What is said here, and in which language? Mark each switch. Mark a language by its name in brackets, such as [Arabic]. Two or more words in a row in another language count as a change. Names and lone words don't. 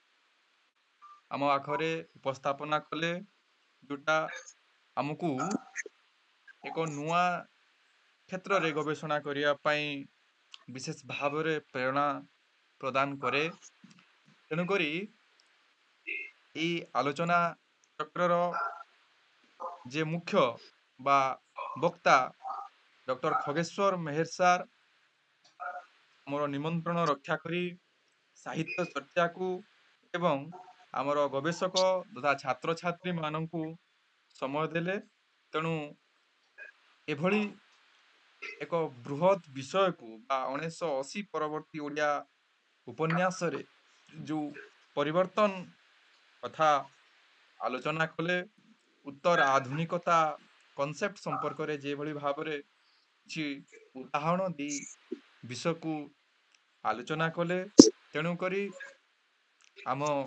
[Odia] ଆମ ଆଖରେ ଉପସ୍ଥାପନା କଲେ, ଯୋଉଟା ଆମକୁ ଏକ ନୂଆ କ୍ଷେତ୍ରରେ ଗବେଷଣା କରିବା ପାଇଁ ବିଶେଷ ଭାବରେ ପ୍ରେରଣା ପ୍ରଦାନ କରେ। ତେଣୁକରି ଏଇ ଆଲୋଚନା ଚକ୍ରର ଯେ ମୁଖ୍ୟ ବା ବକ୍ତା ଡକ୍ଟର ଖଗେଶ୍ୱର ମେହେର ସାର୍ ଆମର ନିମନ୍ତ୍ରଣ ରକ୍ଷା କରି ସାହିତ୍ୟ ଚର୍ଚ୍ଚାକୁ ଏବଂ ଆମର ଗବେଷକ ତଥା ଛାତ୍ରଛାତ୍ରୀ ମାନଙ୍କୁ ସମୟ ଦେଲେ। ତେଣୁ ଏଭଳି ଏକ ବୃହତ୍ ବିଷୟକୁ ବା 1980 ପରବର୍ତ୍ତୀ ଓଡ଼ିଆ ଉପନ୍ୟାସରେ ଯୋଉ ପରିବର୍ତ୍ତନ କଥା ଆଲୋଚନା କଲେ, ଉତ୍ତର ଆଧୁନିକତା କନସେପ୍ଟ ସମ୍ପର୍କରେ ଯେଭଳି ଭାବରେ କିଛି ଉଦାହରଣ ଦେଇ ବିଷୟକୁ ଆଲୋଚନା କଲେ, ତେଣୁକରି ଆମ